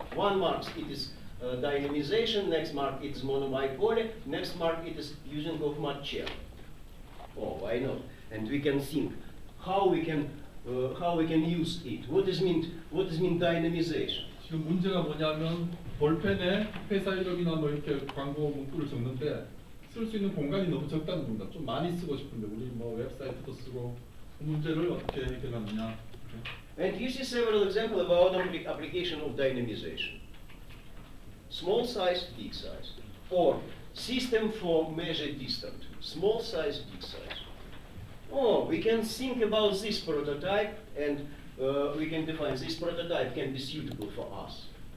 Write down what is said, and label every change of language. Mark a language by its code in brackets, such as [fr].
[en] One mark it is dynamization, next mark it is monomer poly, next mark it is using of match. Oh, why not? And we can think how we can use it. What does mean dynamization? [ko] 지금 문제가 뭐냐면 볼펜에 회사 이름이나 뭐 이렇게 광고 문구를 적는데 쓸 수 있는 공간이 너무 적다는 겁니다. 좀 많이 쓰고 싶은데 우리 뭐 웹사이트도 쓰고 그 문제를 어떻게 해결하느냐. [en] And you see several examples about application of dynamization. Small size, big size, or system for measure distance. Small size, big size. Oh, we can think about this prototype, and we can define this prototype can be suitable for us.